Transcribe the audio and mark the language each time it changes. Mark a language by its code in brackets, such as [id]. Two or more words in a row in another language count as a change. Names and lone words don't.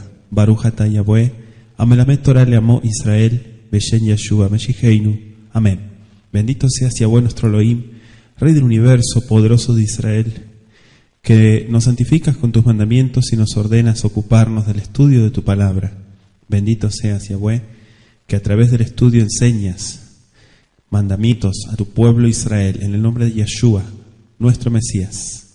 [he] ברוך אתה יהוה המלמד תורה לעמו ישראל בשם ישוע משיחנו. [es] Amén. Bendito seas Yahweh nuestro Elohim, Rey del universo, poderoso de Israel, que nos santificas con tus mandamientos y nos ordenas ocuparnos del estudio de tu palabra. Bendito seas Yahweh, que a través del estudio enseñas mandamientos a tu pueblo Israel, en el nombre de Yeshua, nuestro Mesías.